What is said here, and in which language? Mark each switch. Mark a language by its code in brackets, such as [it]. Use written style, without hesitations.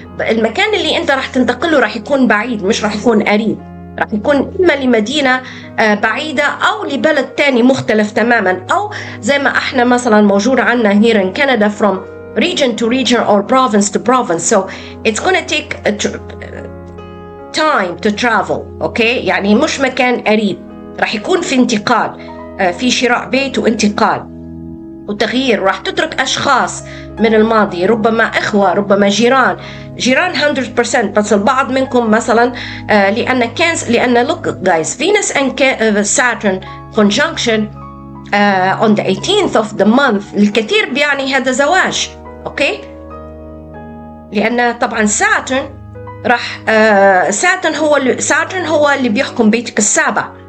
[ar] المكان اللي انت راح تنتقله راح يكون بعيد، مش راح يكون قريب، راح يكون إما لمدينة بعيدة أو لبلد تاني مختلف تماما، أو زي ما احنا مثلا موجود عنا [en] here in Canada from region to region or province to province. So it's going to take time to travel. [ar] okay, يعني مش مكان قريب، راح يكون في انتقال، في شراء بيت وانتقال. وتغيير. راح تترك أشخاص من الماضي، ربما إخوة، ربما جيران 100%. بس البعض منكم مثلا لأن [en] look guys, Venus and Saturn conjunction on the 18th of the month [ar] الكثير بيعني هذا زواج. أوكي، لأن طبعا ساترن راح ساترن هو اللي بيحكم بيتك السابع.